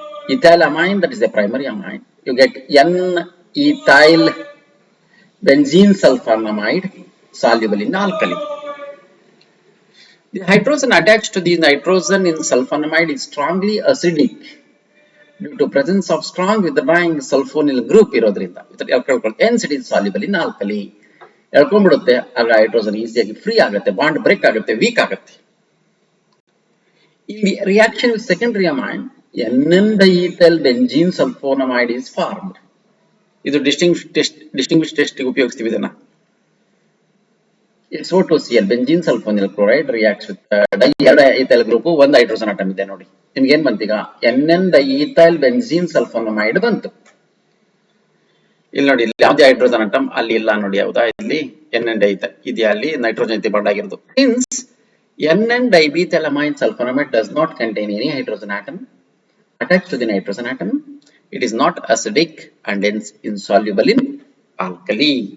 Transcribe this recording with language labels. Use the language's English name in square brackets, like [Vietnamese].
[English] Ethyl amine, that is the primary amine. You get N-ethyl benzene sulfonamide soluble in alkali. The hydrogen attached to the nitrogen in sulfonamide is strongly acidic due to presence of strong withdrawing sulfonyl group [Kannada] ಇರೋದ್ರಿಂದ. [English] Hence it is soluble in alkali. [Kannada] ಎಳ್ಕೊಂಡ್ಬಿಡುತ್ತೆ, ಆಗ hydrogen ಈಸಿಯಾಗಿ free ಆಗುತ್ತೆ, bond break ಆಗುತ್ತೆ, weak ಆಗುತ್ತೆ. [English] In the reaction with secondary amine, N-diethyl benzene sulfonamide is formed. [Kannada] ಇದು distinguish test ಉಪಯೋಗಿಸ್ತೀವಿ ಇದನ್ನ. [English] SO2Cl, benzene sulfonyl chloride reacts with diethyl group, [Kannada] ಒಂದು hydrogen atom ಇದೆ ನೋಡಿ. ನಿಮ್ಗೆ ಏನ್ ಬಂತೀಗ? N-diethyl benzene sulfonamide ಬಂತು. ಇಲ್ಲಿ ನೋಡಿ, ಇಲ್ಲಿ ಯಾವ್ದೇ ಹೈಡ್ರೋಜನ್ ಆಟಮ್ ಅಲ್ಲಿ ಇಲ್ಲ ನೋಡಿ. ಯಾವ್ದಾ? ಇಲ್ಲಿ N-diethyl ಇದೆಯಾ? ಅಲ್ಲಿ ನೈಟ್ರೋಜನ್ ಜೊತೆ ಬಾಂಡ್ ಆಗಿರೋದು. [English] Since N-dimethylamine sulfonamide does not contain any hydrogen atom attached to the nitrogen atom, it is not acidic and hence insoluble in alkali.